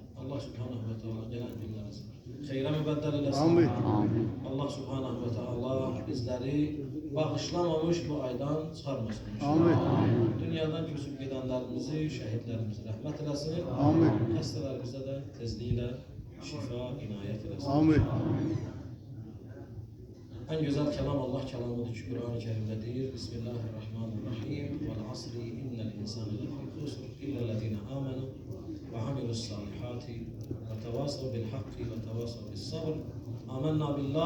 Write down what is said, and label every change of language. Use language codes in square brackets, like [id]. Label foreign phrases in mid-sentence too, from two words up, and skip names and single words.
[ar] الله سبحانه وتعالى [az] gələn günlərimizi xeyrə mübəddəl eləsin. Amin. [ar] الله سبحانه وتعالى [az] bizləri bağışlamamış bu aydan çıxarmasın. Amin. Dünyadan köçüb gedənlərimizi, şəhidlərimizi rəhmət eləsin. Amin. Xəstələrimizə də tezliklə şifa, inayət eləsin. Amin. [tr] En güzel kelam Allah kelamıdır ki Kur'an-ı Kerim'de deyir. [ar] بسم الله الرحمن الرحيم. والعصر إن الإنسان لفي خسر إلا الذين آمنوا وعملوا الصالحات وتواصوا بالحق وتواصوا بالصبر. آمنا بالله.